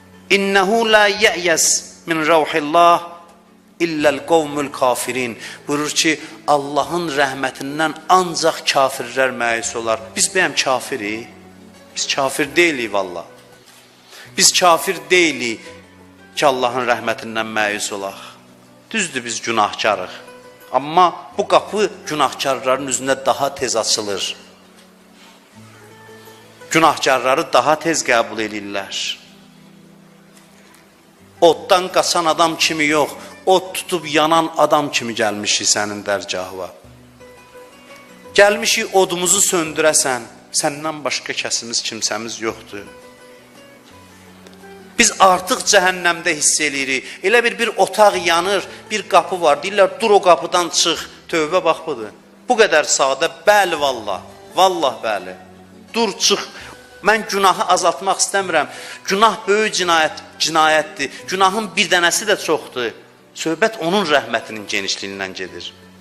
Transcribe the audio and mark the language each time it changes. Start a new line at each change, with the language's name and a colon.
Arabic: İnnehu la ya'yas min rauhillah illəl qavmul kafirin.
Azerbaijani: Buyurur ki, Allahın rəhmətindən ancaq kafirlər məyus olar. Biz bəyəm kafirik? Biz kafir deyilik valla. Biz kafir deyilik ki, Allahın rəhmətindən məyus olaq. Düzdür, biz günahkarıq. Amma bu qapı günahkarların üzünə daha tez açılır. Günahkarları daha tez qəbul edirlər. Oddan qaçan adam kimi yox, od tutub yanan adam kimi gəlmişik sənin dərgahına. Gəlmişik odumuzu söndürəsən, səndən başqa kəsimiz, kimsəmiz yoxdur. Biz artıq cəhənnəmdə hiss eləyirik. Elə bir otaq yanır, bir qapı var. Deyirlər, dur o qapıdan çıx. Tövbə bax budur. Bu qədər sadə, bəli vallah. Vallah bəli. Dur, çıx. Mən günahı azaltmaq istəmirəm. Günah böyük cinayətdir. Günahın bir dənəsi də çoxdur. Söhbət onun rəhmətinin genişliyindən gedir.